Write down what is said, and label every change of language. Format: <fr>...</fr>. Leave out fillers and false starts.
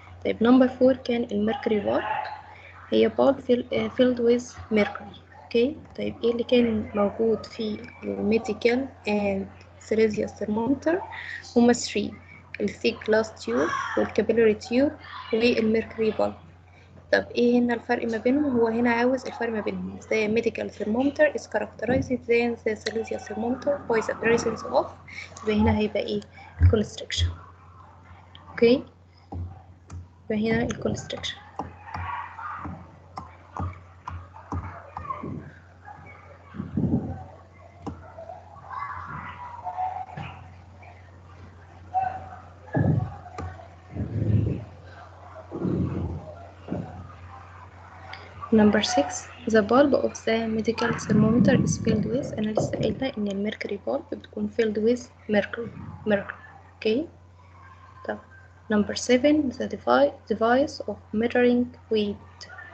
<ar>طيب number 4 كان الميركوري bulb.</ar> <en>هي bulb filled with mercury. okay.</en> <ar>طيب ايه اللي كان موجود في الميديكال</ar> <en>and Celsius thermometer؟</en> <ar>هما 3: الثيك glass tube والكابيلاري tube والميركوري bulb. طب ايه هنا الفرق ما بينهم؟ هو هنا عاوز الفرق ما بينهم.</ar> <en>The medical thermometer is characterized than the Celsius thermometer by the presence of.</en> <ar>يبقى هنا هيبقى ايه؟ constriction. اوكي. يبقى هنا الكونستريكشن.</ar> <en>Number 6 the bulb of the medical thermometer is filled with.</en> <ar>أنا لسه قايلة إن الميركوري bulb بتكون</ar> <en>filled with mercury. okay. طب number 7 the device of measuring weight.</en>